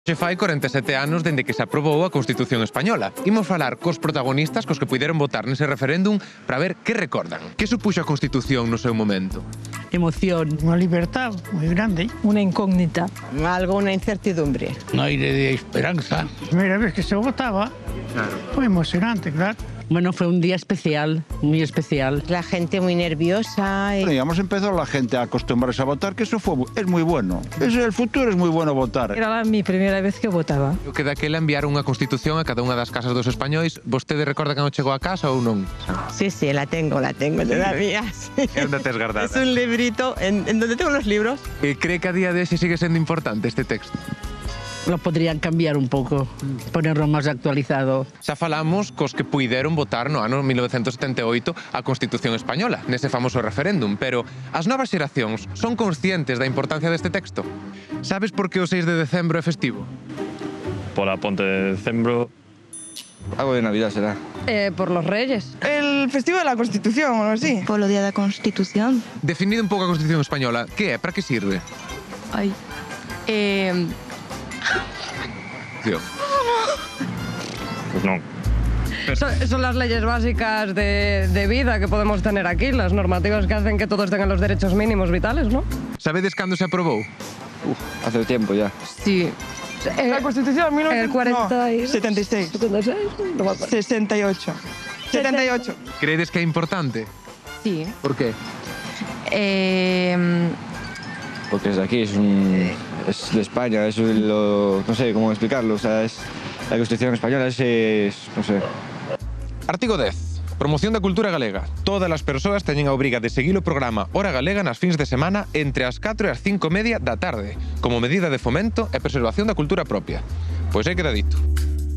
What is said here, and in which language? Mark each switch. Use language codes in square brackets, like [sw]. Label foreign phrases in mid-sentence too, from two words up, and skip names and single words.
[gl] Se fai 47 anos dende que se aprobou a Constitución Española. Imos falar cos protagonistas cos que puideron votar nese referéndum para ver que recordan. Que supuxo a Constitución no seu momento? Emoción. [es] Una libertad muy grande. Una incógnita. Algo, una incertidumbre. Un aire de esperanza. La primera vez que se votaba, fue emocionante, claro. Bueno, fue un día especial, muy especial. La gente muy nerviosa. Digamos, empezó la gente a acostumbrarse a votar, que eso es muy bueno. El futuro es muy bueno votar. Era mi primera vez que votaba. [gl] O que daquela enviaron unha Constitución a cada unha das casas dos españois. Vostede recorda cando chegou a casa ou non? [es] Sí, la tengo todavía. Sí. [gl] E onde tes guardada? [es] Es un librito en donde tengo los libros. [gl] Cree que a día de hoxe sigue sendo importante este texto? [es] Lo podrían cambiar [gl] un pouco, [es] ponerlo máis actualizado. [gl] Xa falamos cos que puideron votar no ano 1978 a Constitución Española, nese famoso referéndum, pero as novas xeracións son conscientes da importancia deste texto? Sabes por que o 6 de decembro é festivo? [es] Por la [gl] Ponte de Decembro. [es] Algo de Navidad será. Por los Reyes. El festivo de la Constitución, o algo así. [gl] Polo Día da Constitución. Definido un pouco a Constitución Española, que é? [es] Para que sirve? Ai. Pues no. Son las leyes básicas de vida que podemos tener aquí, las normativas que hacen que todos tengan los derechos mínimos vitales, ¿no? [gl] Sabedes cando se aprobou? [es] Hace tiempo ya. Sí. La Constitución, El 40 76. 76, no me acuerdo. 68. 78. [gl] Creedes que é importante? [es] Sí. Por qué? Porque es de aquí, es de España, no sé cómo explicarlo, o sea, es la Constitución Española, no sé. [gl] Artigo 10. Promoción da cultura galega. Todas as persoas teñen a obriga de seguir o programa Hora Galega nas fins de semana entre as 4 e as 5:30 da tarde, como medida de fomento e preservación da cultura propia. Pois aí queda dito.